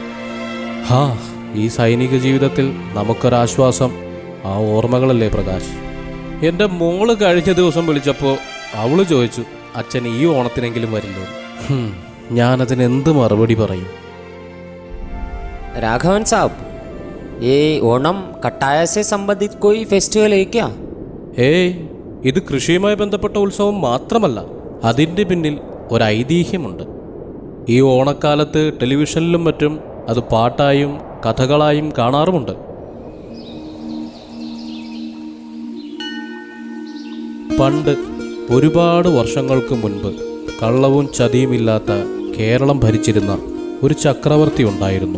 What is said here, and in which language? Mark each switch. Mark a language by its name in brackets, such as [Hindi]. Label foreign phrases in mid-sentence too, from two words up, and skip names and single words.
[Malayalam] ഈ സൈനിക ജീവിതത്തിൽ നമുക്കൊരാശ്വാസം ആ ഓർമ്മകളല്ലേ പ്രകാശ്? എൻ്റെ മോള് കഴിഞ്ഞ ദിവസം വിളിച്ചപ്പോൾ അവള് ചോദിച്ചു, അച്ഛൻ ഈ ഓണത്തിനെങ്കിലും വരില്ലോ. ഞാനതിനെന്ത് മറുപടി പറയും? [Hindi] राघवन साहब, ये ओणम कटाया से संबंधित कोई फेस्टिवल है क्या? [Malayalam] ഏയ്, ഇത് കൃഷിയുമായി ബന്ധപ്പെട്ട ഉത്സവം മാത്രമല്ല, അതിൻ്റെ പിന്നിൽ ഒരു ഐതിഹ്യമുണ്ട്. ഈ ഓണക്കാലത്ത് ടെലിവിഷനിലും മറ്റും അത് പാട്ടായും കഥകളായും കാണാറുമുണ്ട്. പണ്ട് ഒരുപാട് വർഷങ്ങൾക്ക് മുൻപ് കള്ളവും ചതിയുമില്ലാത്ത കേരളം ഭരിച്ചിരുന്ന ഒരു ചക്രവർത്തി ഉണ്ടായിരുന്നു.